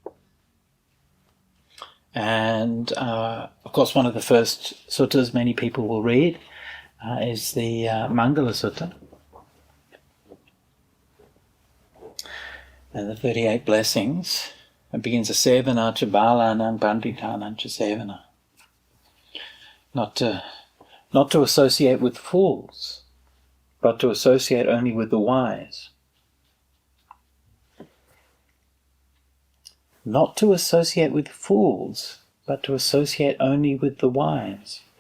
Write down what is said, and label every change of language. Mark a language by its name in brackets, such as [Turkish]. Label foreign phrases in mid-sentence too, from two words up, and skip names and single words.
[English] And of course, one of the first suttas many people will read is the Mangala Sutta. And the 38 blessings. It begins, [Pali] Sevana cha balanang panditanang cha sevana. [English] Not to associate with fools, but to associate only with the wise. Not to associate with fools, but to associate only with the wise.